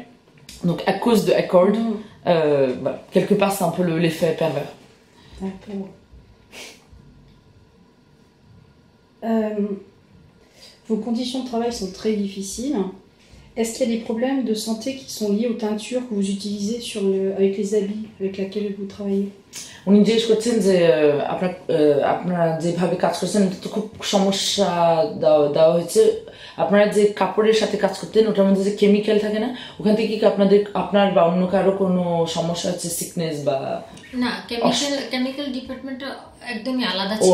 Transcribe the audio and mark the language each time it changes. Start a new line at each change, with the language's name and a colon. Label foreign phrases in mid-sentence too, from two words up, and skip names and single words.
French: Donc à cause de Accord, voilà, quelque part c'est un peu l'effet pervers. D'accord. Vos conditions de travail sont très difficiles. Est-ce qu'il y a des problèmes de santé qui sont liés aux teintures que vous utilisez avec les habits avec lesquels vous travaillez?
Bangla: উনি জিজ্ঞেস করছেন যে আপনারা যেভাবে কাজ করছেন এটা তো খুব সমস্যা দেওয়া হয়েছে। আপনারা যে কাপড়ের সাথে কাজ করতেন ওটার মধ্যে যে কেমিক্যাল থাকে না, ওখান থেকে কি আপনার বা অন্য কারো কোনো সমস্যা আছে, সিকনেস বা? না,
English: chemical department
Bangla: একদমই আলাদা ছিল।